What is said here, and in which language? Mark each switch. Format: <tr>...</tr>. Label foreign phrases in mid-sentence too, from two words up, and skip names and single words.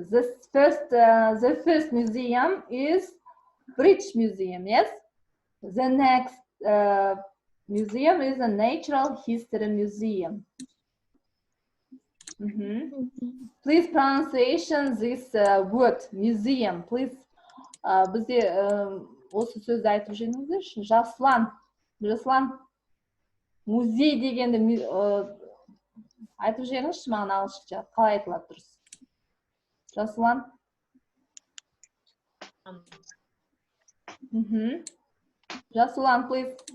<en>The first museum is British Museum, yes? The next museum is a Natural History Museum. Please pronunciation this word, museum, please.</en> <kk>Бізде осы сөзді айтып жеңіңіздерші. Жаслан, музей дегенді айтып жеңіңізші маған ағылшынша. Қалай айтылады дұрыс? Жаслан. Жаслан, please.</kk>